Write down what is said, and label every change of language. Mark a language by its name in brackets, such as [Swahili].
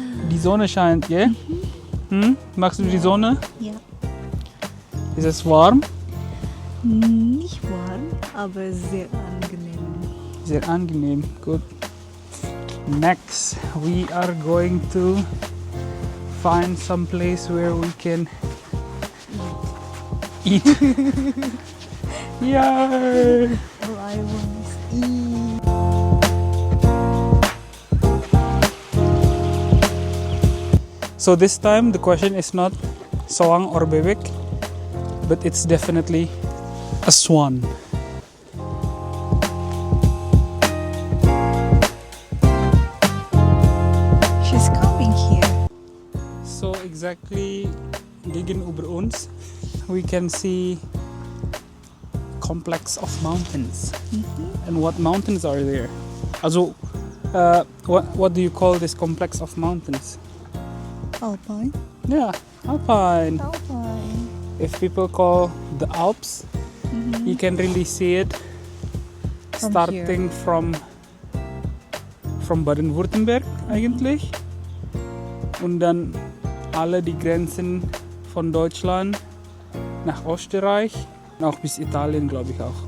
[German] Die Sonne scheint, gell? Magst du die Sonne? Ja. Ist es warm? Nicht warm, aber sehr angenehm. Sehr angenehm, gut. [English] Next, we are going to find some place where we can eat. Yeah. All I want is eat. So this time the question is not soang or bebek, but it's definitely a swan. She's coming here. So exactly [German] gegenüber uns, [English] we can see complex of mountains. And what mountains are there? Also, what do you call this complex of mountains? Alpine. Yeah, Alpine. Alpine. If people call the Alps, you can really see it From starting from [German] Baden-Württemberg eigentlich und dann alle die Grenzen von Deutschland nach Österreich und auch bis Italien, glaube ich auch,